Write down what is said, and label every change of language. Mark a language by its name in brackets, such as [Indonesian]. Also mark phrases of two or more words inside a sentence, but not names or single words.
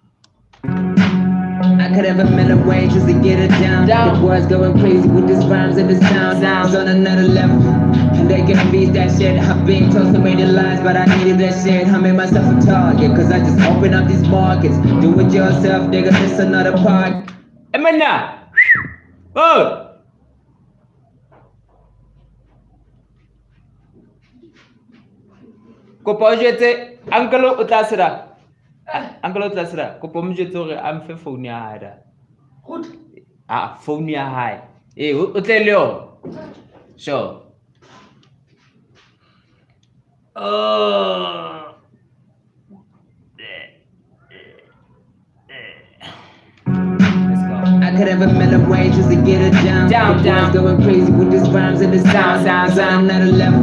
[English] I could have a million ways just to get it down. The boys going crazy with these rhymes and the sounds on another level. And they can beat that shit. I've been told so many lies, but I needed that shit. I made myself a target, cause I just open up these markets. Do it yourself, nigga, this another part. Emina! Oh! [Southern Sotho] Kopa o jetse uncle o tla sera. Uncle o tla sera. Kopa mo jetse hore a mfe phone ya hae da. Good. Phone ya hae. O tle le yona. [English] Sure. Oh. Let's go. I could have a million ways just to get it down. Boys going crazy with these rhymes and the sounds on another level.